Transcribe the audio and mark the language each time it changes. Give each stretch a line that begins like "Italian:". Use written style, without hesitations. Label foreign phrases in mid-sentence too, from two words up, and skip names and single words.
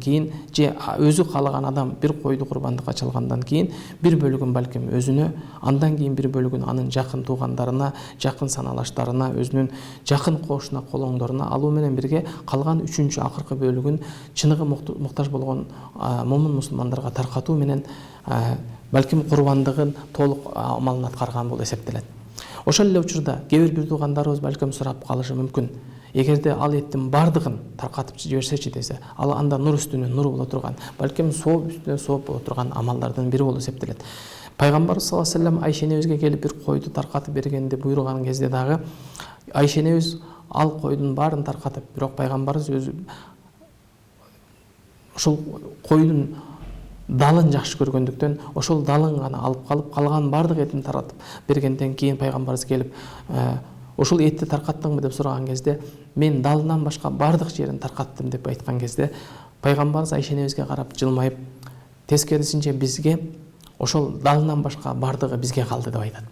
Kyrgyz: кийин же өзү каалаган адам бир койду курбандыкка чалгандан кийин бир бөлүгүн балким өзүнө, андан кийин бир бөлүгүн анын жакын туугандарына, жакын саналаштарына, өзүнүн жакын кошуна, колоңдоруна алуу менен бирге калган 3-чү акыркы бөлүгүн чыныгы муктаж болгон момун мусулмандарга таркатуу менен балким курбандыгын толук амалын аткарган болуп эсептелет. Ошол эле учурда кээ бир туугандарыбыз балким сурап калышы мүмкүн. Эгерде ал эттин бардыгын таркатып жиберсечи десе, ал анда нур үстүнө нур боло турган, балким сооп үстүнө сооп боло турган амалдардын бири болуп эсептелет. Пайгамбар
Arabic: صلى الله عليه وسلم
Kyrgyz: Айшенебизге келип бир койду таркатып бергенди буйруган кезде дагы Айшенебиз ал койдун баарын таркатып, бирок пайгамбарыбыз өзү ошол койдун далын жакшы көргөндүктөн ошол далын гана алып калып, калган бардык этин таратып бергенден кийин пайгамбарыбыз келип ошол этти таркаттыңбы деп сураган кезде, мен далынан башка бардык жерин таркаттым деп айткан кезде, пайгамбарыбыз Айшенебизге карап жылмайып, тескерисинче бизге ошол далынан башка бардыгы бизге калды деп айтат.